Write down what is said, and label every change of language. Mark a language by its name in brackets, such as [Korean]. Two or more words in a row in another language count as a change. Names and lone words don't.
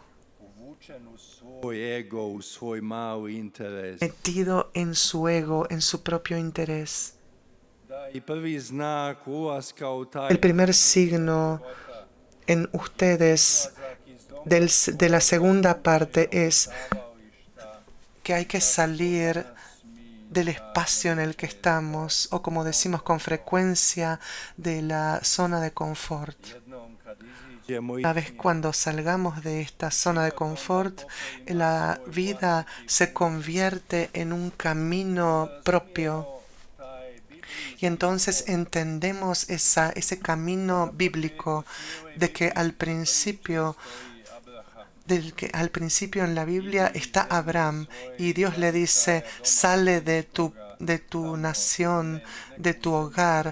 [Croatian] uvučen u svoj ego, u svoj mali interes. [Spanish] metido en su ego, en su propio interés. [Croatian] Da i prvi znak ulaska u taj [Spanish] El primer signo en ustedes de la segunda parte es que hay que salir del espacio en el que estamos, o como decimos con frecuencia, de la zona de confort. [Croatian] jednom kad iziđemo [Spanish] Una vez cuando salgamos de esta zona de confort, la vida se convierte en un camino propio. [Croatian] taj biblijski [Spanish] Y entonces entendemos ese camino bíblico de que al principio, del que al principio en la Biblia está Abraham y Dios le dice, sale de tu de tu nación, de tu hogar.